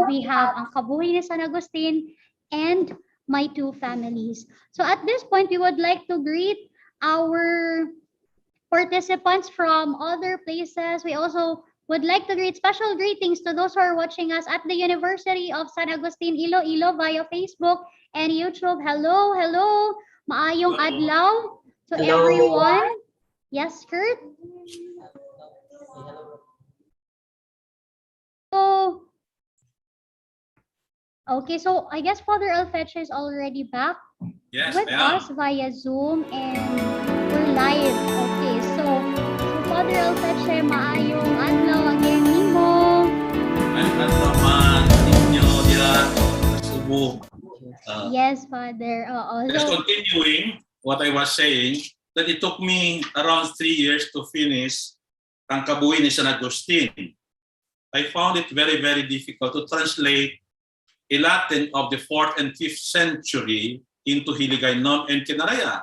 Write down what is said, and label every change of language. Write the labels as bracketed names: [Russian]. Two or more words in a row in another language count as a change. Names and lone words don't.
[English] We have Ang Kabuhi ni San Agustin and My Two Families. So at this point, we would like to greet our participants from other places. We also would like to greet special greetings to those who are watching us at the University of San Agustin, Iloilo via Facebook and YouTube. Hello, hello. [Cebuano] Maayong adlaw to [English] Hello. everyone. Yes, Kurt? So, okay, so I guess Father Alfeche is already back yes, with I am. us via Zoom, and we're live. Okay, so Father Alfeche, [Cebuano] maayong adlaw [English] again nimo. [Cebuano] I'm naman ninyo dira Cebu. [English] Yes, Father. Just So, continuing what I was saying, that it took me around 3 years to finish Ang Kabuhi ni San Agustin. I found it very, very difficult to translate a Latin of the 4th and 5th century into Hiligaynon and Kinaraya.